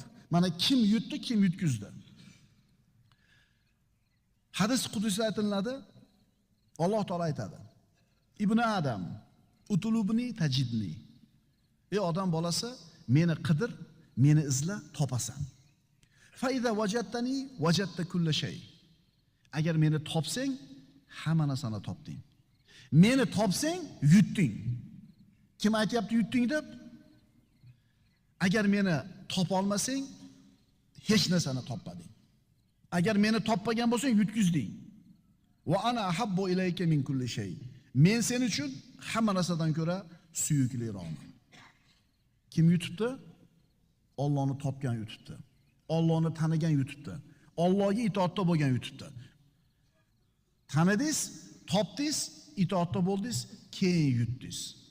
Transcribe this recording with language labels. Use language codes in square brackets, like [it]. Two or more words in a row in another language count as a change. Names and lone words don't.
[uz] Mana kim yutdi, kim yutkizdi. Hadis qudusida aytiladi. Alloh taolo aytadi. [ar] ابن آدم اطلبني تجدني. [uz] Ey odam bolasi, meni qidir, meni izla, topasan. [ar] فإذا وجدتني وجدت كل شيء. [uz] Agar meni topsang, hamma narsani topding. Meni topsang, yutding. Kim aytayapti yutding deb? Agar meni topa olmasang, hech narsani topmading. Agar meni topmagan bo'lsang, yutkizding. [ar] وأنا أحب إليك من كل شيء. [uz] Men sen uchun hamma narsadan ko'ra suyukliroqman. Kim yutibdi? Allohni topgan yutibdi. Allohni tanigan yutibdi. Allohga itoatda bo'lgan yutibdi. Tanidingiz, topdingiz, itoatda bo'ldingiz, keyin yutdingiz.